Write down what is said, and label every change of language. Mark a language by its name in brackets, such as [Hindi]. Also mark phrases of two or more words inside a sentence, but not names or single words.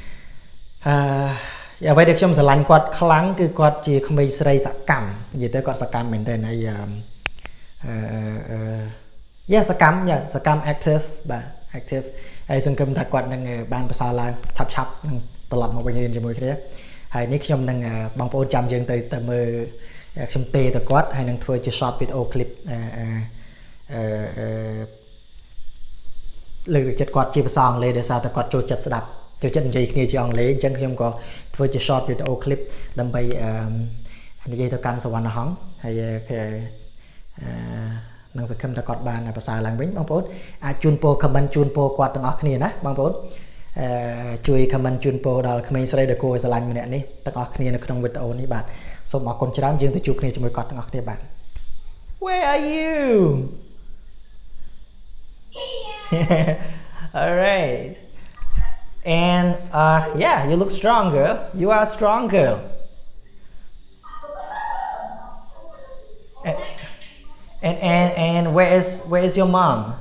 [Khmer] អ្វីដែលខ្ញុំស្រឡាញ់គាត់ខ្លាំងគឺគាត់ជាក្មេងស្រីសកម្មនិយាយទៅគាត់សកម្មមែនទែនហើយសកម្ម active បាទ active ហើយសង្ឃឹមថាគាត់នឹងបានប្រសើរឡើងឆាប់នឹងត្រឡប់មកវិញរៀនជាមួយគ្នាហើយនេះខ្ញុំនឹងបងប្អូនចាំយើងទៅមើលខ្ញុំទេទៅគាត់ហើយនឹងធ្វើជា [English] short video clip [Khmer] លើកទឹកចិត្តគាត់ជាភាសាអង់គ្លេសដោយសារតែគាត់ចូលចិត្តស្ដាប់ចូលចិត្តនិយាយគ្នាជាអង់គ្លេសអញ្ចឹងខ្ញុំក៏ធ្វើជា [English] short video clip [Khmer] ដើម្បីនិយាយទៅកាន់សវណ្ណហង្សហើយ នឹងសង្ឃឹមថាគាត់បានប្រសើរឡើងវិញបងប្អូនអាចជូនពរ comment ជូនពរគាត់ទាំងអស់គ្នាណាបងប្អូនជួយ comment ជូនពរដល់ក្មេងស្រីដែលគួរឲ្យស្រឡាញ់ម្នាក់នេះទាំងអស់គ្នានៅក្នុងវីដេអូនេះបាទសូមអរគុណច្រើនយើងទៅជួបគ្នាជាមួយគាត់ទាំងអស់គ្នាបាទ [English] Where are you All right and yeah you look strong girl you are a strong girl and where is your mom